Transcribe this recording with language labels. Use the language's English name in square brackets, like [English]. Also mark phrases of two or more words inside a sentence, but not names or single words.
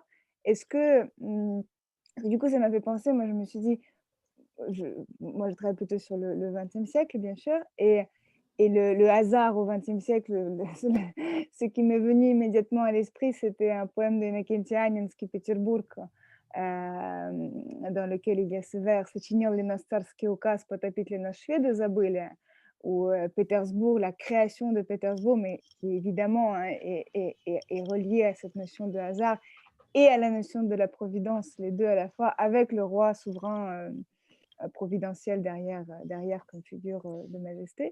[French] Est-ce que du coup ça m'a fait penser, moi je me suis dit, moi je travaille plutôt sur le XXe siècle bien sûr et le hasard au XXe siècle, ce qui m'est venu immédiatement à l'esprit, c'était un poème de Innocentia Agnenski, Pétersbourg, dans lequel il y a ce vers [Russian] «Сочинил ли нас царский указ, потопить ли нас шведы забыли», [French] où Pétersbourg, la création de Pétersbourg, mais qui évidemment est reliée à cette notion de hasard et à la notion de la providence, les deux à la fois, avec le roi souverain providentiel derrière comme figure de majesté.